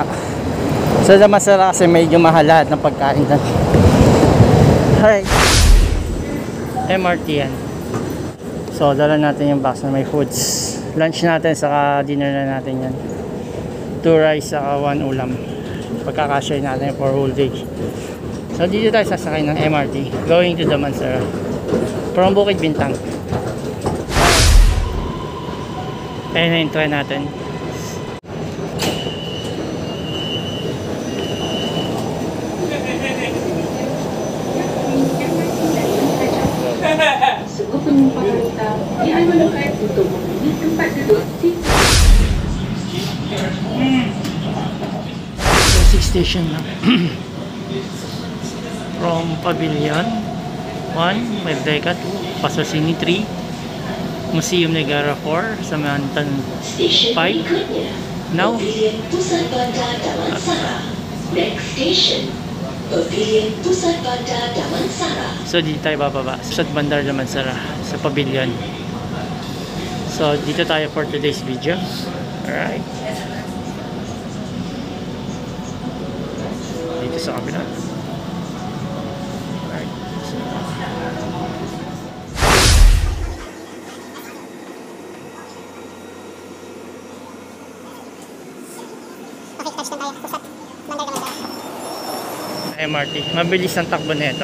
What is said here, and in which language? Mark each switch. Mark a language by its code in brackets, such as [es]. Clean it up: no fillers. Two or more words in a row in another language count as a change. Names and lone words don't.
[tl] Sa Damansara kasi medyo mahal lahat ng pagkain doon. Hi. MRT yan. So dala natin yung box na may foods. Lunch natin saka dinner na natin yan. 2 rice saka 1 ulam. Pagkakasya natin [en] for whole day. [tl] So dito tayo sasakay ng MRT [en] going to [tl] Damansara from Bukid Bintang. Ayun na yung try natin. [ms] Sungguh penumpang wanita yang melukai untuk memilih tempat duduk di [tl] 6 station lang. From Pavilion 1, Merdeka 2, Pasosini 3, Museum Negara 4, Samantan 5. Now [ms] Pusat Bandar Damansara. Next station, Pavilion Pusat Bandar Damansara. [tl] so dito tayo bababa sa Bandar Damansara sa Pavilion. So dito tayo [en] for today's video. [tl] Alright, dito sa kabila. Alright, so MRT, mabilis ang takbo nito.